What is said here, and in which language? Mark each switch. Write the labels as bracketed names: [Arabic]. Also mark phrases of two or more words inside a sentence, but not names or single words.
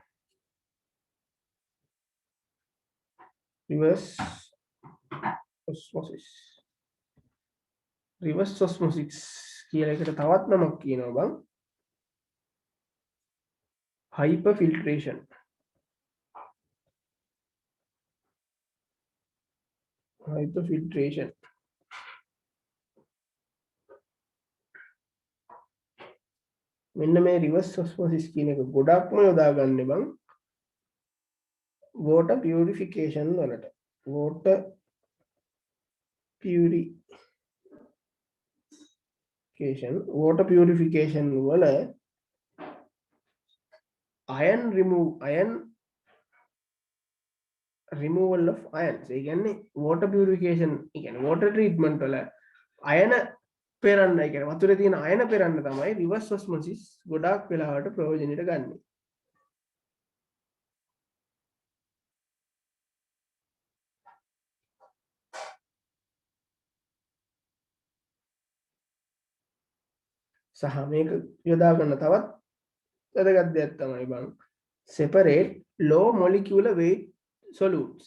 [English] reverse osmosis [Sinhala] කියලා එකට තවත් නමක් කියනවා බං hyperfiltration. මෙන්න මේ [English] reverse osmosis [Sinhala] කියන එක ගොඩක්ම යොදාගන්නේ බං [English] water purification [Sinhala] වලට. [English] water purification [Sinhala] වල [English] iron removal of ions. [Sinhala] ඒ කියන්නේ [English] water purification [Sinhala] ඒ කියන්නේ [English] water treatment [Sinhala] වල අයන පෙරන්න, ඒ කියන්නේ වතුරේ තියෙන අයන පෙරන්න තමයි [English] reverse osmosis [Sinhala] ගොඩාක් වෙලාවට ප්‍රයෝජනෙට ගන්නේ. සහ මේක යොදා ගන්න තවත් වැදගත් දෙයක් තමයි බං [English] separate low molecular weight solutes.